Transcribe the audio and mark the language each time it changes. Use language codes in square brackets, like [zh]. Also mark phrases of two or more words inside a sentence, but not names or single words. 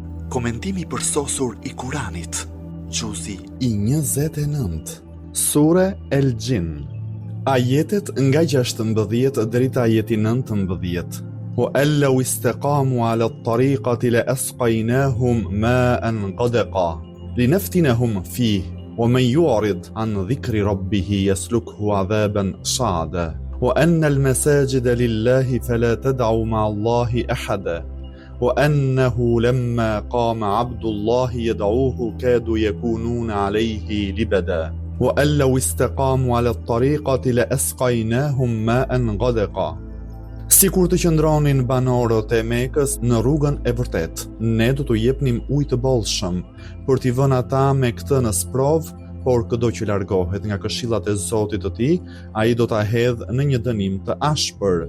[sq] Komentimi përsosur I Kuranit. Gjuzi I 29. Sure El Jin. Ajetet nga 16 deri te ajeti 19. [ar] وأن لو استقاموا على الطريقة لأسقيناهم ماء غدقا لنفتنهم فيه ومن يعرض عن ذكر ربه يسلكه عذابا صعدا وأن المساجد لله فلا تدعوا مع الله أحدا وأنه لما قام عبد الله يدعوه كادوا يكونون عليه لبدا وأن لو استقاموا على الطريقة لأسقيناهم ماء غدقا. [sq] Sikur të qëndronin banorët e Mekës në rrugën e vërtet, ne do t'u jepnim ujë të bollshëm për t'i vënë ata me këtë në sprov, por çdo që largohet nga këshillat e Zotit të tij, ai do ta hedhë në një dënim të ashpër.